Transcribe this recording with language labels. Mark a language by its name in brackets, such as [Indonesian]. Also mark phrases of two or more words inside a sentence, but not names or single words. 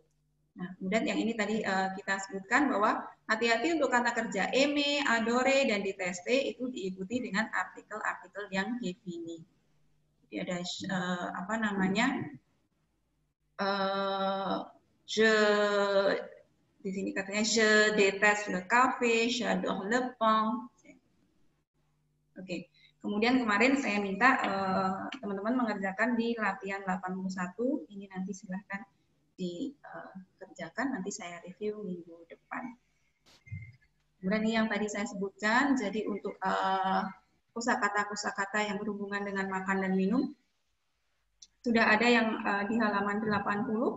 [Indonesian] Nah, kemudian yang ini tadi kita sebutkan bahwa hati-hati untuk kata kerja eme, adore, dan diteste itu diikuti dengan artikel-artikel yang defini. Jadi ada apa namanya? Je, di sini katanya [French] je déteste le café, j'adore le pain. [Indonesian] Oke. Kemudian kemarin saya minta teman-teman mengerjakan di latihan 81. Ini nanti silahkan dikerjakan, nanti saya review minggu depan. Kemudian ini yang tadi saya sebutkan, jadi untuk kosakata-kosakata yang berhubungan dengan makan dan minum, sudah ada yang di halaman 80.